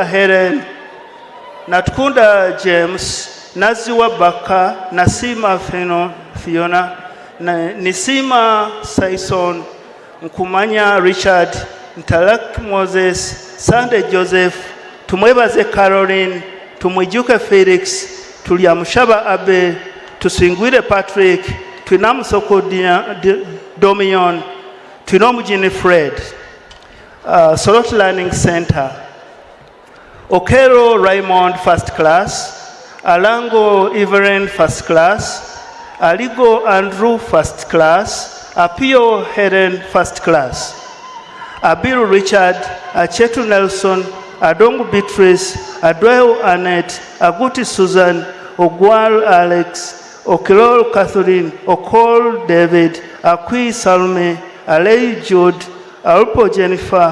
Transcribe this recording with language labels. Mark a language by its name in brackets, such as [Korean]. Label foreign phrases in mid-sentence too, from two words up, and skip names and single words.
[English] Helen, Natukunda James, Naziwa Baka, Nasima Fiona, Nisima Saison, Nkumanya Richard, Ntalak Moses, Sunday Joseph, Tumwebaze Caroline, Tumwijuke Felix, Tuliamushaba Abe, Tusingwire Patrick, Twinamusoko Domion, Tinomujini Fred, Sorot Learning Center, Okero Raymond, first class, Alango Everett, first class, Aligo Andrew, first class, Apio Helen, first class, Abiru Richard, Achetu Nelson, Adongo Beatrice, Adweo Annette, Aguti Susan, Ogwal Alex, Okilol Catherine, Okol David, Akwi Salme, Alei Jude, Alpo Jennifer,